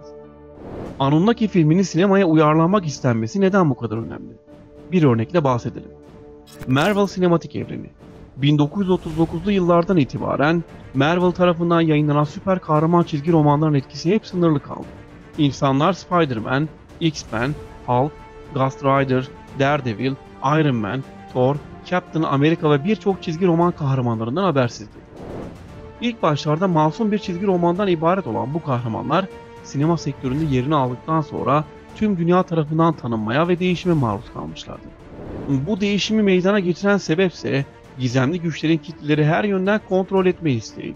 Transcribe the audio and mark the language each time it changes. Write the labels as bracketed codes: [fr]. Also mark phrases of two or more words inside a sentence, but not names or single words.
[tr] Anunnaki filminin sinemaya uyarlanmak istenmesi neden bu kadar önemli? Bir örnekle bahsedelim. Marvel Sinematik Evreni 1939'lu yıllardan itibaren Marvel tarafından yayınlanan süper kahraman çizgi romanların etkisi hep sınırlı kaldı. İnsanlar Spider-Man, X-Men, Hulk, Ghost Rider, Daredevil, Iron Man, Thor, Captain America ve birçok çizgi roman kahramanlarından habersizdi. İlk başlarda masum bir çizgi romandan ibaret olan bu kahramanlar sinema sektöründe yerini aldıktan sonra tüm dünya tarafından tanınmaya ve değişime maruz kalmışlardı. Bu değişimi meydana getiren sebepse gizemli güçlerin kitleleri her yönden kontrol etme isteğiydi.